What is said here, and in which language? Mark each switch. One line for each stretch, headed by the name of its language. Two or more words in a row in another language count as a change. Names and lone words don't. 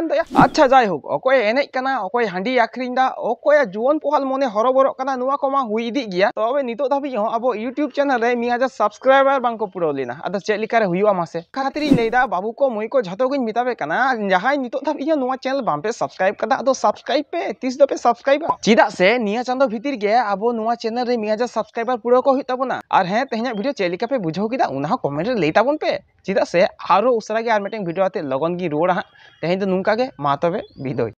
Santali: दया अच्छा जाय होक ओकोय एने कना ओकोय हांडी आखरिन दा ओकोय जुवन पोहाल मने हरबरो कना नुवा कोमा हुई इदी गया तबे नितो धाबी हो अब यूट्यूब चैनल रे 1000 सब्सक्राइबर बांको पुरो लेना आदो चेक लिका रे हुयुआ मासे खातिरी लेदा बाबू को मुई को झतो गइन मिताबे कना जहाय नितो धाबी नुवा चैनल बांपे सब्सक्राइब कदा आदो सब्सक्राइब पे 30 दोपे सब्सक्राइब चिदा से निया चांदो भीतिर गे अब नुआ चैनल रे 1000 सब्सक्राइबर पूरा को हुइताबना और हें तेहना वीडियो चेलिका पे बुझो किदा उना कमेंट रे लेताबन पे चिदा से आरो उसरा गे आर
English: meeting video
Santali: आते लगन गी रोड़ा तेहन तो नुंका गे मा तबे बिदोय।